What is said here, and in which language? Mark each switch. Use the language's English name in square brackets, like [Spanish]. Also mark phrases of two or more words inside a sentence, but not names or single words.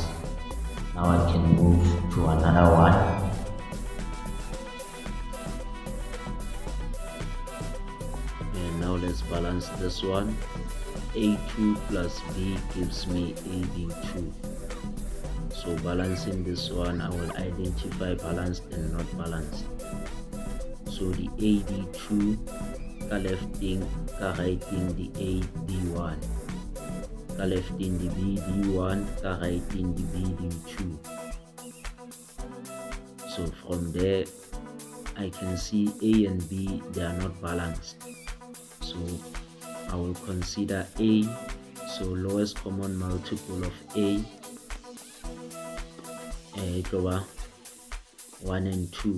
[English] Now I can move to another one. And now let's balance this one. A2 plus B gives me AB2. So balancing this one, I will identify balanced and not balanced. So the AB2 [Northern Sotho] ka lefting, ka righting [English] the AD1, [Northern Sotho] ka lefting [English] the BD1, [Northern Sotho] ka righting [English] the BD2. So from there I can see A and B, they are not balanced. So I will consider A, so lowest common multiple of A, 1 and 2.